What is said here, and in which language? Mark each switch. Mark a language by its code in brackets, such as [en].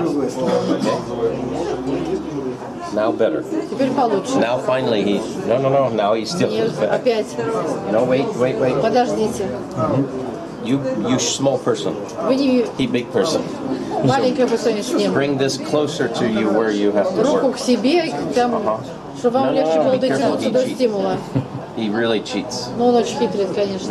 [en] Okay. Now better. [ru] Теперь получше. [en] Now finally he. No. Now he's still. [ru] Нет, опять. [en] No, wait. [ru] Подождите. [en] You small person. [ru] Вы не [en] He big person. [ru] маленькая по сравнению с ним. [en] Bring this closer to you where you have to [ru] Руку [en] work. [ru] к себе, там, чтобы вам легче было дотянуться до стимула. [en] He really cheats. [ru] Но он очень хитрит, конечно.